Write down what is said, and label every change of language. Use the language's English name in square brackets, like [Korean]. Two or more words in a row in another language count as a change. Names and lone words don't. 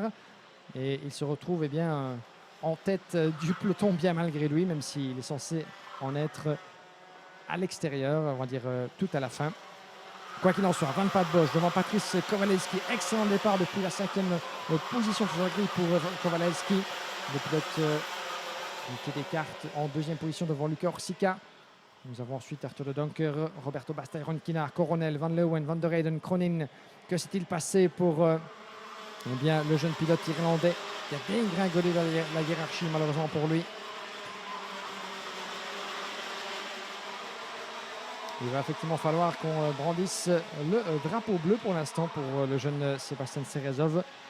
[French] Et il se retrouve eh bien, en tête du peloton bien malgré lui, même s'il est censé en être à l'extérieur, on va dire tout à la fin. Quoi qu'il en soit, Van Padbosch devant Patrice Kowalewski, excellent départ depuis la 5e position sur la grille pour Kowalewski. Le pilote qui décarte en 2e position devant Luca Orsica. Nous avons ensuite Arthur de Donker, Roberto Basta, Ron Kinar, Coronel, Van Leeuwen, Van der Eyden, Cronin. Que s'est-il passé pour eh bien, le jeune pilote irlandais qui a dégringolé la hiérarchie malheureusement pour lui. Il va effectivement falloir qu'on brandisse le drapeau bleu pour l'instant pour le jeune Sébastien Serezov.